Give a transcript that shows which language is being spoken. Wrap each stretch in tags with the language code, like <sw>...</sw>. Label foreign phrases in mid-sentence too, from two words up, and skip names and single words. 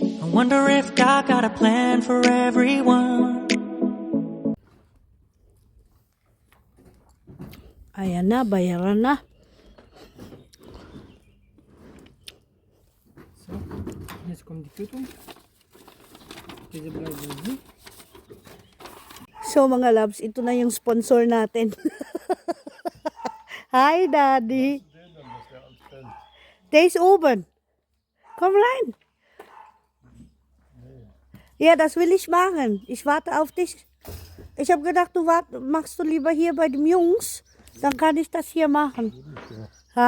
<en>wonder if God got a plan for everyone.</en> <tl>Ayan na, bayaran na.</tl> <de>So, jetzt kommt die Quittung. Diese bleiben hier.</de> <tl>So mga loves, ito na yung sponsor natin.</tl> <en>Hi Daddy.</en> <de>Der ist oben. Komm rein. Ja, das will ich machen. Ich warte auf dich. Ich habe gedacht, machst du lieber hier bei den Jungs. Dann kann ich das hier machen. Ha?</de>